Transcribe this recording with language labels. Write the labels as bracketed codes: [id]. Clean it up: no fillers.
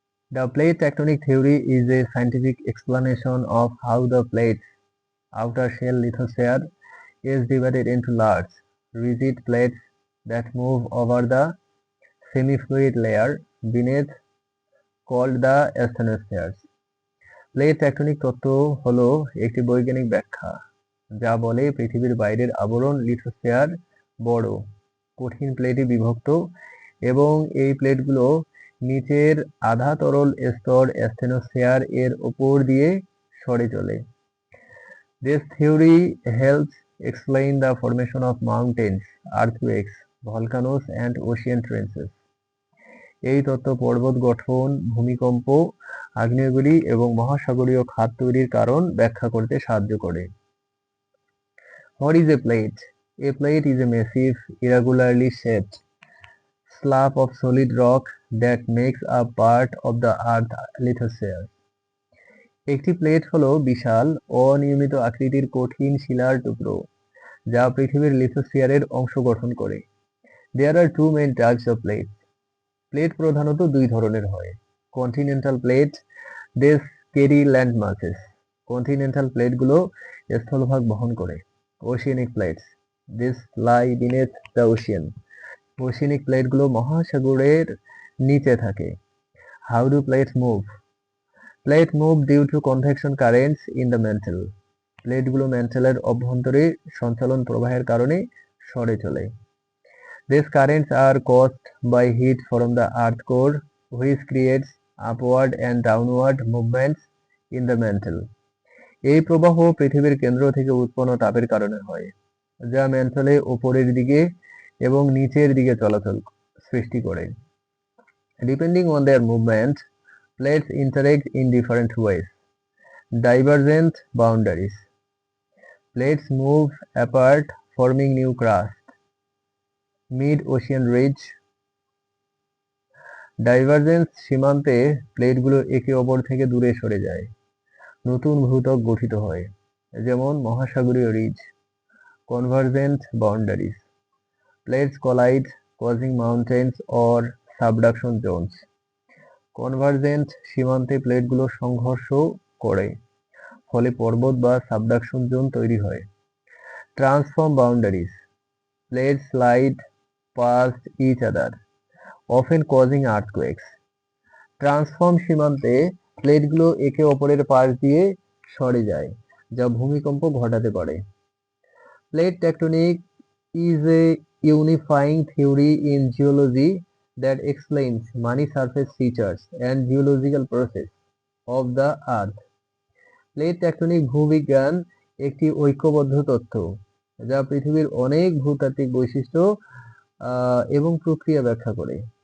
[en] The plate tectonic theory is a scientific explanation of how the plate's outer shell lithosphere is divided into large, rigid plates that move over the semi-fluid layer beneath called the asthenospheres. [bn] Plate tectonic তত্ত্ব হলো একটি বৈজ্ঞানিক ব্যাখ্যা যা বলে পৃথিবীর বাইরের আবরণ লিথোস্ফিয়ার বড় কঠিন প্লেটে বিভক্ত এবং এই প্লেটগুলো নিচের আধা তরল স্তর asthenosphere এর উপর দিয়ে সরে চলে। [en] This theory helps explain the formation of mountains, earthquakes, volcanoes and ocean trenches. [bn] এই তত্ত্ব পর্বত গঠন, ভূমিকম্প, আগ্নেয়গিরি এবং মহাসাগরীয় খাত তৈরির কারণ ব্যাখ্যা করতে সাহায্য করে। [en] What is a plate? A plate is a massive, irregularly shaped slab of solid rock that makes up part of the earth lithosphere. [bn] একটি প্লেট হলো বিশাল, অনিয়মিত আকৃতির কঠিন শিলার টুকরো যা পৃথিবীর লিথোস্ফিয়ারের অংশ গঠন করে। [en] There are two main types of plates. [bn] Plate প্রধানত দুই ধরনের হয়। [en] Continental plate, this carry land masses. [bn] Continental প্লেটগুলো স্থলভাগ বহন করে। [en] Oceanic plates, this lie beneath the ocean. [bn] Oceanic প্লেটগুলো মহাসাগরের নিচে থাকে। [en] How do plates move? Plate move due to convection currents in the mantle. [bn] প্লেটগুলো ম্যান্টেলের অভ্যন্তরে সঞ্চালন প্রবাহের কারণে সরে চলে। [en] These currents are caused by heat from the earth core, which creates upward and downward movements in the mantle. [bn] এই প্রবাহ পৃথিবীর কেন্দ্র থেকে উৎপন্ন তাপের কারণে হয়, যা ম্যান্টলে উপরের দিকে এবং নিচের দিকে চলাচল সৃষ্টি করে। [en] Depending on their movement, plates interact in different ways. Divergent boundaries. Plates move apart, forming new crust. Mid-ocean ridge. [bn] Divergence সীমান্তে প্লেটগুলো একে অপর থেকে দূরে সরে যায়, নতুন ভূত্বক গঠিত হয়, যেমন মহাসাগরীয় ridge. [en] Convergent boundaries, plates collide causing mountains or subduction zones. [bn] Convergent সীমান্তে প্লেটগুলো সংঘর্ষ করে, ফলে পর্বত বা সাবডাকশন জোন তৈরি হয়। [en] Transform boundaries, plates slide past each other, often causing earthquakes. [bn] Transform সীমান্তে প্লেটগুলো একে অপরের পাশ দিয়ে সরে যায়, যা ভূমিকম্প ঘটাতে পারে। [en] Plate tectonic is a unifying theory in geology that explains many surface features and geological process of the earth. [bn] Plate tectonic ভূবিজ্ঞান একটি ঐক্যবদ্ধ তত্ত্ব যা পৃথিবীর অনেক ভূতাত্ত্বিক বৈশিষ্ট্য এবং প্রক্রিয়া ব্যাখ্যা করে।